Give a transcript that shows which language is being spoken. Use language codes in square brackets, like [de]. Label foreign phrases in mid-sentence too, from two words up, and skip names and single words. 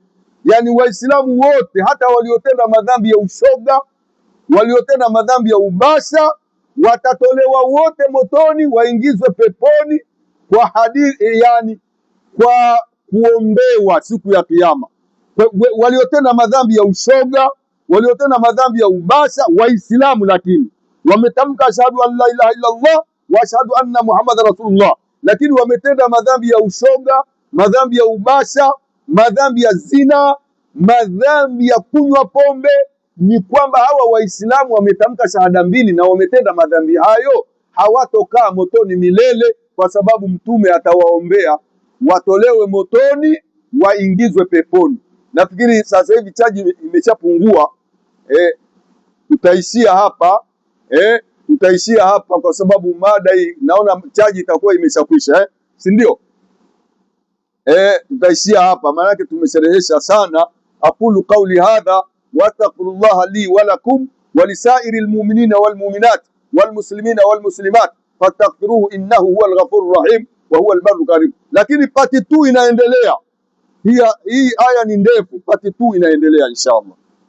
[sw] Yani Waislamu wote, hata waliotenda madhambi ya ushoga, waliotenda madhambi ya ubasha, watatolewa wote motoni, waingizwe peponi kwa hadithi, yani kwa kuombewa siku ya Kiyama. Waliotenda madhambi ya ushoga, waliotenda madhambi ya ubasha, Waislamu lakini wametamka [ar] أشهد أن لا إله إلا الله وأشهد أن محمدا رسول الله, [sw] lakini wametenda madhambi ya ushoga, madhambi ya ubasha, madhambi ya zina, madhambi ya kunywa pombe, ni kwamba hawa Waislamu wametamka shahada mbili na wametenda madhambi hayo, hawatokaa motoni milele, kwa sababu Mtume atawaombea watolewe motoni waingizwe peponi. Nafikiri sasa hivi chaji imeshapungua, tutaishia hapa kwa sababu mada hii naona chaji itakuwa imeshakwisha, si ndio? Tutaishia hapa, maana yake tumesherehesha sana. [ar] أقول قولي هذا وأستغفر الله لي ولكم ولسائر المؤمنين والمؤمنات والمسلمين والمسلمات فاستغفروه إنه هو الغفور الرحيم وهو البر كريم. [sw] Lakini part 2 inaendelea. Hii aya ni ndefu, part 2 inaendelea inshallah.